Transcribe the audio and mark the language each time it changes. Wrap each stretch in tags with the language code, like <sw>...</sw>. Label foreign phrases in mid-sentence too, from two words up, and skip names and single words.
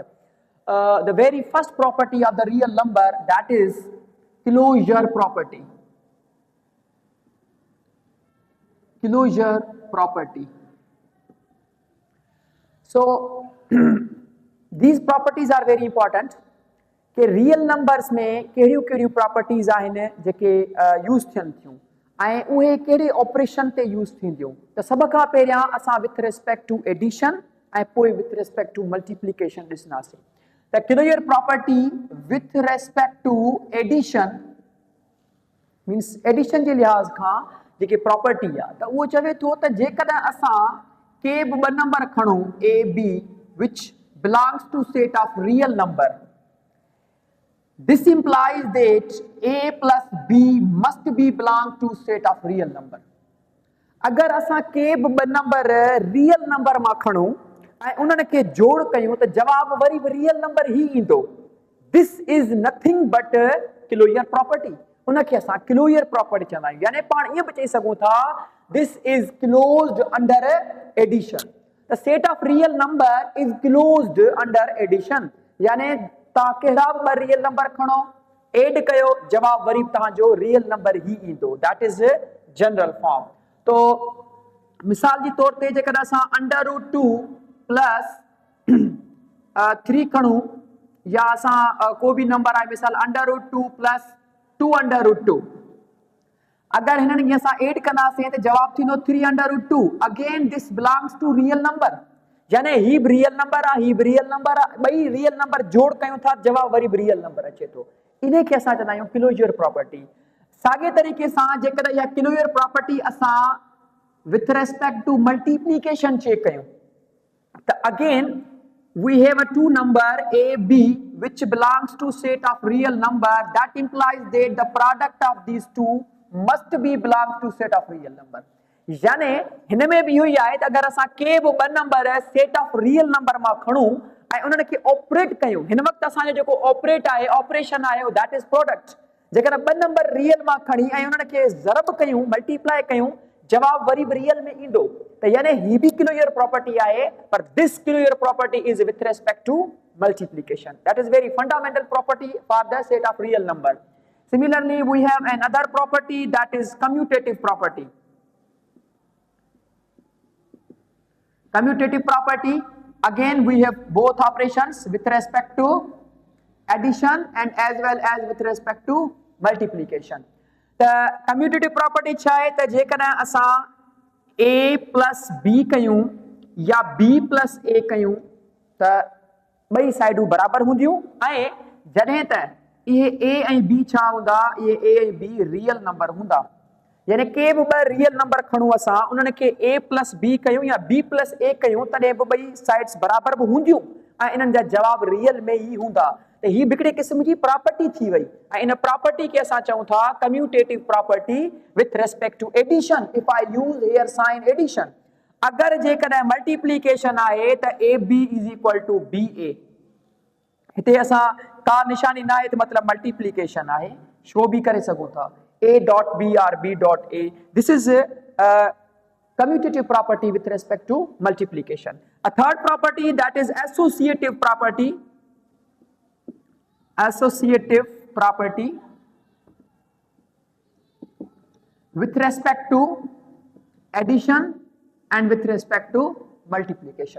<en>The very first property of the real number, that is closure property. Closure property. So these properties are very important.</en> <sd>कि</sd> <en>real numbers</en> <sd>में कहिड़ियूं properties आहिनि जेके यूज़ थियनि थियूं ऐं उहे कहिड़े ऑपरेशन ते यूज़ थींदियूं त सभ खां पहिरियां असां</sd> <en>with respect to addition</en> <sd>ऐं पोइ</sd> <en>with respect to multiplication</en> <sd>ॾिसंदासीं त</sd> <en>clear property with respect to addition</en> <sd>मीन्स एडिशन जे लिहाज़ खां जेके प्रॉपर्टी आहे त उहो चवे थो त जेकॾहिं असां के बि ॿ नंबर खणूं</sd> <en>a b which belongs to set of real number. This implies that A plus B must be belong to set of real number.</en> <sd>अगर असां के बि ॿ नंबर</sd> <en>real number</en> <sd>मां खणूं ऐं उन्हनि खे जोड़ कयूं त जवाब वरी बि</sd> <en>real number</en> <sd>ई ईंदो.</sd> <en>This is nothing but closure property.</en> <sd>उनखे असां</sd> <en>closure property</en> <sd>चवंदा आहियूं. यानी पाण ईअं बि चई सघूं था</sd> <en>this is closed under addition. The set of real number is closed under addition.</en> <sd>यानी तव्हां कहिड़ा बि ॿ</sd> <en>real number</en> <sd>खणो एड कयो जवाब वरी तव्हांजो</sd> <en>real number</en> <sd>ई ईंदो.</sd> <en>That is general form.</en> <sd>तो मिसाल जे तौर ते जेकॾहिं असां √2 प्लस 3 खणूं या असां को बि नंबर आहे मिसाल √2 प्लस 2 अगरि हिननि खे असां एड कंदासीं त जवाब थींदो 3 √2.</sd> <en>again this belongs to real number.</en> <sd>यानी ही भी</sd> <en>real number</en> <sd>आहे ही भी</sd> <en>real number</en> <sd>आहे ॿई</sd> <en>real number</en> <sd>जोड़ कयूं था जवाब वरी भी</sd> <en>real number</en> <sd>अचे थो. इन्हे खे असां चवंदा आहियूं</sd> <en>closure property.</en> <sd>साॻे तरीक़े सां जेकॾहिं इहा</sd> <en>closure property</en> <sd>असां</sd> <en>with respect to multiplication</en> <sd>चेक कयूं त</sd> <en>again we have a two number a b which belongs to set of real number. That implies that the product of these two must be belongs to set of real number.</en> <sd>यानी हिन में भी इहो ई आहे त अगरि असां के बि ॿ नंबर</sd> <en>set of real number</en> <sd>मां खणूं ऐं उन्हनि खे ऑपरेट कयूं हिन वक़्तु असांजो जेको ऑपरेट आहे ऑपरेशन आहे</sd> <en>that is product.</en> <sd>जेकॾहिं ॿ नंबर रियल मां खणी ऐं उन्हनि खे ज़रब कयूं मल्टीप्लाई कयूं जवाब वरी बि रियल में ईंदो. त यानी ही बि</sd> <en>closure property</en> <sd>आहे पर</sd> <en>this closure property is with respect to multiplication. That is very fundamental property for the set of real number. Similarly, we have another property that is commutative property. Commutative property, again we have both operations with respect to addition and as well as with respect to multiplication. The commutative property</en> <sd>छा आहे त जेकॾहिं असां</sd> <en>a plus b</en> <sd>कयूं या</sd> <en>b plus a</en> <sd>कयूं त ॿई साइडूं बराबर हूंदियूं ऐं जॾहिं त इहे a ऐं b छा हूंदा इहे a ऐं b</sd> <en>real number</en> <sd>हूंदा. यानी के बि ॿ</sd> <en>real number</en> <sd>खणूं असां उन्हनि खे</sd> <en>a plus b</en> <sd>कयूं या</sd> <en>b plus a</en> <sd>कयूं तॾहिं बि ॿई साइड्स बराबर बि हूंदियूं ऐं इन्हनि जा जवाब रियल में ई हूंदा. त ही बि हिकिड़े क़िस्म जी प्रॉपर्टी थी वई ऐं इन प्रॉपर्टी खे असां चऊं था</sd> <en>commutative property with respect to addition. If I use here sign addition.</en> <sd>अगरि जेकॾहिं मल्टीप्लिकेशन आहे त</sd> <en>ab is equal to ba.</en> <sd>हिते असां का निशानी न आहे त मतिलबु मल्टीप्लिकेशन आहे शो बि करे सघूं था</sd> <en>a dot b or b dot a. This is a commutative property with respect to multiplication. A third property that is associative property. Associative property with respect to addition and with respect to multiplication.</en>